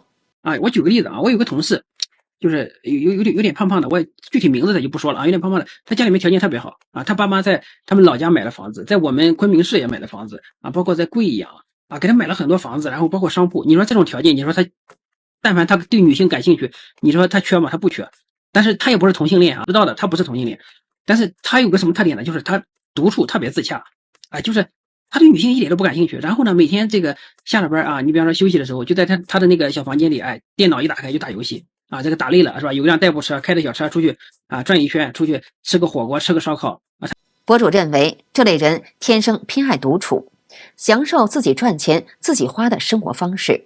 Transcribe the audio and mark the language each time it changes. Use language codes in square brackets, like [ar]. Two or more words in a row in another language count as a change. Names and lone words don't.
[zh] 我舉個例子啊，我有個同事，就是有點胖胖的，我具體名字他就不說了啊，有點胖胖的，他家裡面條件特別好啊，他爸媽在他們老家買了房子，在我們昆明市也買了房子啊，包括在貴陽啊，給他買了很多房子，然後包括商鋪。你說這種條件，你說他但凡他對女性感興趣，你說他缺嗎？他不缺，但是他也不是同性戀啊，知道的，他不是同性戀，但是他有個什麼特點呢？就是他獨處特別自洽啊，就是他對女性一點都不感興趣。然後呢，每天這個下了班啊，你比方說休息的時候，就在他的那個小房間裡，電腦一打開就打遊戲啊，這個打累了是吧？有輛代步車，開着小車出去啊轉一圈，出去吃個火鍋，吃個燒烤啊。博主認為，這類人天生偏愛獨處，享受自己賺錢、自己花的生活方式。